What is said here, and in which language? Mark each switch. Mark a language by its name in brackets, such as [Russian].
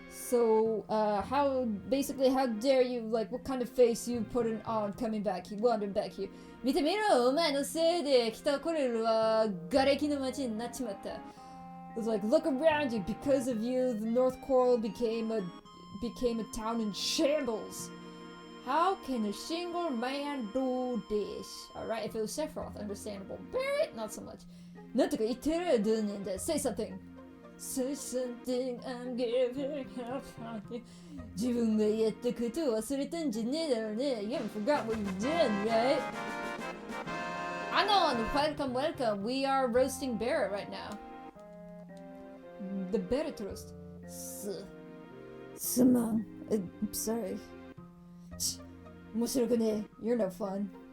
[English] How dare you, like, what kind of face you putting on coming back here, wandering back here? [Japanese] 見てみろ、お前のせいで北コレルは瓦礫の町になっちまった。 [English] It was like, look around you, because of you, the North Coral became a town in shambles. How can a single man do this? Alright, if it was Sephiroth, understandable. Barrett, not so much. [Japanese] なんとか言ってる、どうなんだ、 [English] say something. Say something, I'm giving up on you. [Japanese] 自分がやったことを忘れたんじゃねえだろうね。 [English] You haven't forgot what you've done, right? Anon, welcome. We are roasting Barrett right now. The Barrett roast. Suman. I'm sorry. [Japanese] 面白くねえ. [English] You're no fun.